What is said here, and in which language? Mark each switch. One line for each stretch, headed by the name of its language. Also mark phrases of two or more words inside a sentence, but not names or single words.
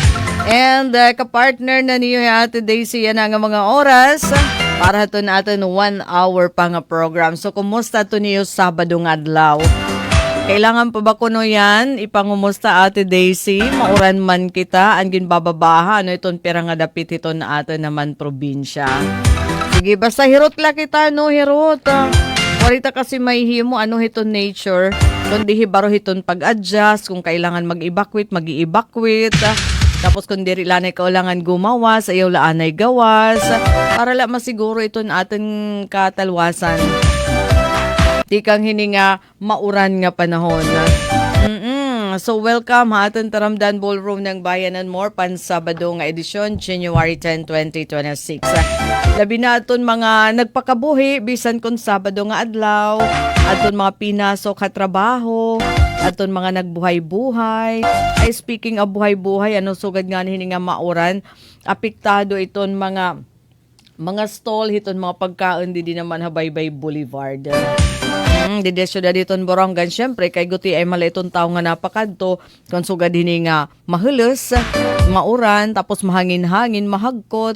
Waray: And kapartner na niyo Ate Daisy yan ang mga oras para ito natin 1 hour pa nga program. So, kumusta ito niyo Sabado nga adlaw? Kailangan pa ba kuno yan? Ipangumusta Ate Daisy? Mauran man kita, angin bababaha. Ano itong pira nga dapit ito na ato naman probinsya. Sige, basta hirot la kita, no? Hirot. Warita kasi may himo, ano hiton nature. Kundi hibaro hiton pag-adjust. Kung kailangan mag-evacuate, mag-evacuate. Tapos kung diri lanay kaulangan gumawas, ayaw laanay gawas. Para la masiguro iton ating katalwasan. Di kang hininga mauran nga panahon. So welcome ha ating Taramdan Ballroom ng Bayan and More pansabado nga edisyon January 10, 2026. Labi na aton mga nagpakabuhi bisan kun Sabado nga adlaw, aton mga pinasok ka trabaho, aton mga nagbuhay-buhay. Ay speaking of buhay-buhay, ano sugad nga hininga mauran, apektado iton mga stall hiton mga pagkaon di naman Habaybay Boulevard. Didesyo da diton Borongan, syempre kay guti ay maliton tao nga napakadto kung sugad hini nga mahulos, mauran, tapos mahangin-hangin, mahagkot.